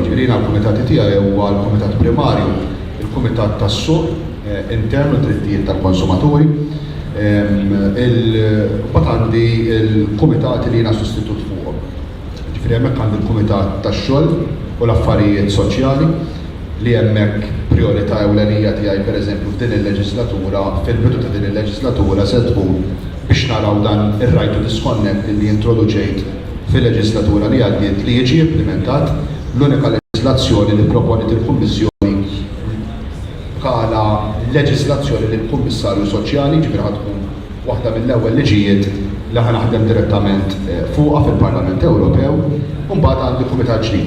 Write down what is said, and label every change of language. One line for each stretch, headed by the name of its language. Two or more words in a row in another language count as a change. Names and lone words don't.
Maltese: Ġifieri l-kumitati tiegħi huwa l-kumitat primarju, il-kumitat tas-suq internu drittijiet tal-konsumaturi, bat għandi il-kumitati li jiena sostitut fuqhom. Ġifieri hemmhekk għandi il-kumitat tax-xogħol u l-affarijiet soċjali li hemmhekk priorità ewlenija tiegħi pereżempju f'din il-leġislatura, fil-bidu ta' din il-leġislatura se tkun biex naraw dan ir-
English: right to disconnect
Maltese: li introduċejt fil-leġislatura li għaddiet li jiġi implementat l-unika leġislazzjoni li proponit il-Kummissjoni bħala leġislazzjoni li l-Kummissarju Soċjali ġifieri tkun waħda mill-ewwel liġijiet li ħanaħdem direttament fuqha fil-Parlament Ewropew u mbagħad għandi kumitat ġdid.